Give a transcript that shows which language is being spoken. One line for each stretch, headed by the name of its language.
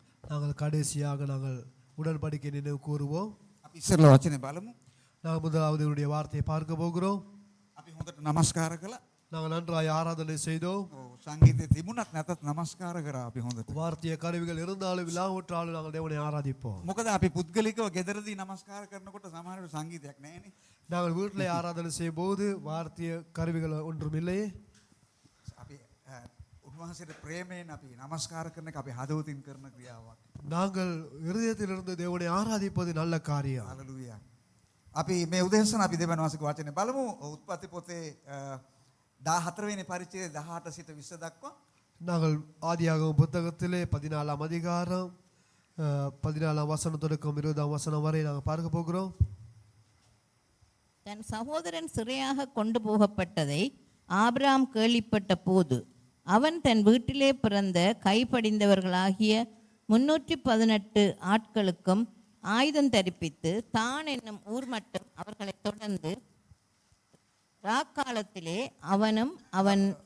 Tamil: நாங்கள் கடைசியாக நாங்கள் உடன்படிக்கை நினைவு கூறுவோம்
Sinhala: අපි ඉස්සෙල්ලා වචනේ බලමු
Tamil: நாங்கள் முதலாவது இவருடைய வார்த்தையை பார்க்க போகிறோம்
Sinhala: අපි හොඳට නමස්කාර කළා
Tamil: நாங்கள் நன்றாய் ஆராதனை செய்தோம்
Sinhala: ඔව් සංගීතයේ තිබුණත් නැතත් නමස්කාර කරා අපි හොඳට
Tamil: வார்த்தைய கருவிகள் இருந்தாலும் இல்லாவிட்டாலும் நாங்கள் தேவனை ஆராதிப்போம்
Sinhala: මොකද අපි පුද්ගලිකව ගෙදරදී නමස්කාර කරනකොට සමහරවිට සංගීතයක් නැහැනේ
Tamil: நாங்கள் வீட்டில் ஆராதனை செய்யும் போது வார்த்தைய கருவிகள் ஒன்றும் இல்லையே
Sinhala: අපි උන්වහන්සේට ප්‍රේමයෙන් අපි නමස්කාර කරන එක අපි හදවතින් කරන ක්‍රියාවක්
Tamil: நாங்கள் இருதயத்திலிருந்து தேவனை ஆராதிப்பது நல்ல காரியம்
Sinhala: හalleluya අපි මේ උදේසන අපි දෙවන මාසික වචනේ බලමු උත්පත්ති පොතේ 14 වෙනි පරිච්ඡේදය 18 සිට 20 දක්වා
Tamil: நாங்கள் ஆதியாகமம் புத்தகத்திலே 14ஆம் அதிகாரம் 14ஆம் வசனம் தொடக்கம் 20ஆம் வசனம் வரை நாங்கள் பார்க்க போகிறோம் தன் சகோதரன் சிறையாக கொண்டு போகப்பட்டதை ஆபிரகாம் கேள்விப்பட்ட போது அவன் தன் வீட்டிலே பிறந்த கைப்படிந்தவர்களாகிய 318 ஆட்களுக்கும் ஆயுதம் தரிப்பித்து தான் என்னும் ஊர் மட்டும் அவர்களை தொடர்ந்து ராக்காலத்திலே அவனும் அவன்